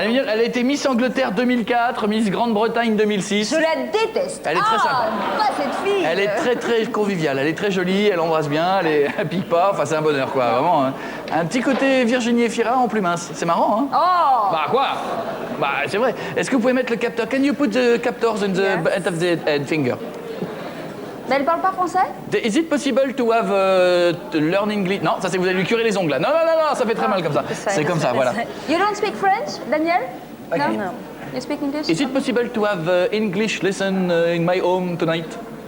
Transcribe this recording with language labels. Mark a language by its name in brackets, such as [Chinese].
[French] Elle a été Miss Angleterre 2004, Miss Grande-Bretagne 2006. Je la déteste. Elle est très sympa. Pas cette fille. Elle est très très conviviale. Elle est très jolie, elle embrasse bien, elle pique pas. Enfin, c'est un bonheur, quoi. Vraiment. Hein. Un petit côté Virginie Efira en plus mince. C'est marrant, hein. Oh. Bah, quoi? Bah, c'est vrai. Est-ce que vous pouvez mettre le capteur? [English] Can you put the captors in the end of the finger? [French] Mais elle parle pas français? [English] Is it possible to have learn English? [French] Non, ça c'est vous allez lui curer les ongles là. Non, ça fait très mal comme ça. C'est comme ça, voilà. [English] You don't speak French, Daniel? Okay. No. You speak English? Is it possible to have English lesson in my home tonight?